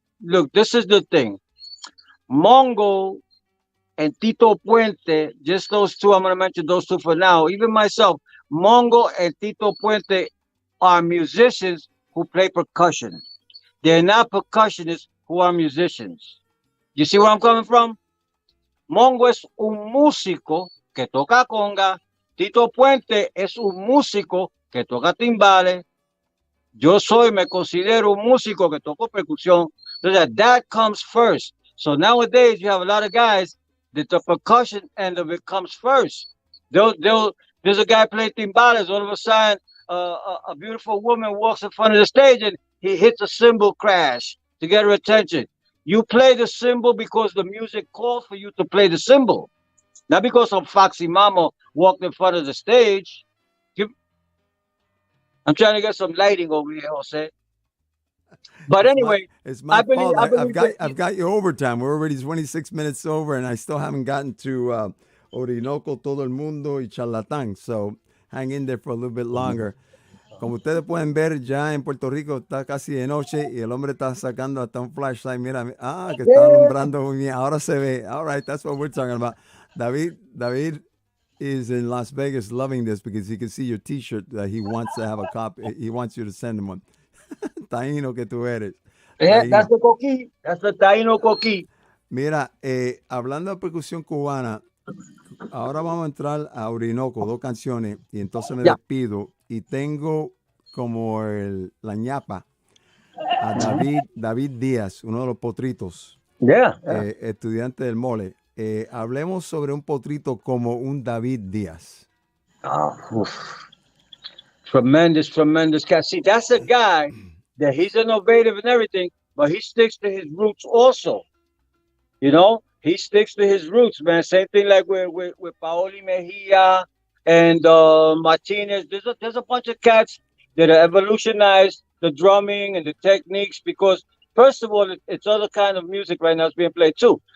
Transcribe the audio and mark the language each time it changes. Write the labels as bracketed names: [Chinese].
[English] Look, this is the thing. Mongo and Tito Puente, just those two. I'm going to mention those two for now. Even myself, Mongo and Tito Puente are musicians who play percussion. They're not percussionists who are musicians. You see where I'm coming from? [Spanish] Mongo es un músico que toca conga. Tito Puente es un músico que toca timbales. Yo me considero un músico que toco percusión. [English] So that comes first. So nowadays you have a lot of guys that the percussion end of it comes first. There's a guy playing timbales. All of a sudden, a beautiful woman walks in front of the stage and he hits a cymbal crash to get her attention. You play the cymbal because the music calls for you to play the cymbal, not because some foxy mama walked in front of the stage. I'm trying to get some lighting over here, Jose. But anyway, it's my fault. that I've got you overtime. We're already 26 minutes over, and I still haven't gotten to Orinoco, Todo el Mundo y Charlatán. So hang in there for a little bit longer. [Spanish] Como ustedes pueden ver, ya en Puerto Rico está casi de noche y el hombre está sacando hasta un flashlight. Mira, que está alumbrando muy bien. Ahora se ve. [English] All right, that's what we're talking about. David is in Las Vegas loving this because he can see your T-shirt that he wants to have a copy. He wants you to send him one. [Spanish] Taíno que tú eres. [English] That's the coquí. That's the Taíno coquí. [Spanish] Mira, hablando de percusión cubana, ahora vamos a entrar a Orinoco, 2 canciones, y entonces me despido. Y tengo como la ñapa a David Díaz, uno de los potritos, estudiante del mole. Hablemos sobre un potrito como un David Díaz. [English] Tremendous cat. See, that's a guy that he's innovative and everything, but he sticks to his roots also. You know, he sticks to his roots, man. Same thing like with Paoli Mejia and Martinez. There's a bunch of cats that are evolutionized the drumming and the techniques because first of all, it's other kind of music right now that's being played too.